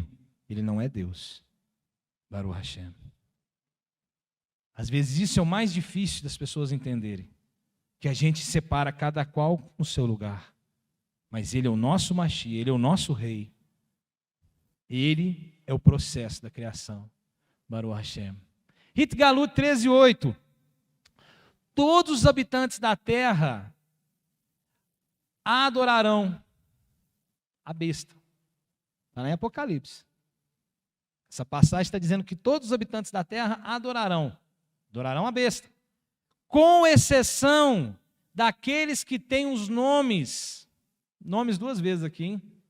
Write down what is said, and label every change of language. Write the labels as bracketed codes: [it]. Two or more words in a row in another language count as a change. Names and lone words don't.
[pt] Ele não é Deus. [he] ברוך השם. [pt] Às vezes isso é o mais difícil das pessoas entenderem. Que a gente separa cada qual no seu lugar. Mas ele é o nosso Mashiach, ele é o nosso rei. Ele é o processo da criação. [he] ברוך השם. התגלות 13:8. [pt] Todos os habitantes da terra adorarão a besta. Está lá em Apocalipse. Essa passagem está dizendo que todos os habitantes da terra adorarão a besta, com exceção daqueles que têm os nomes 2 vezes aqui, hein?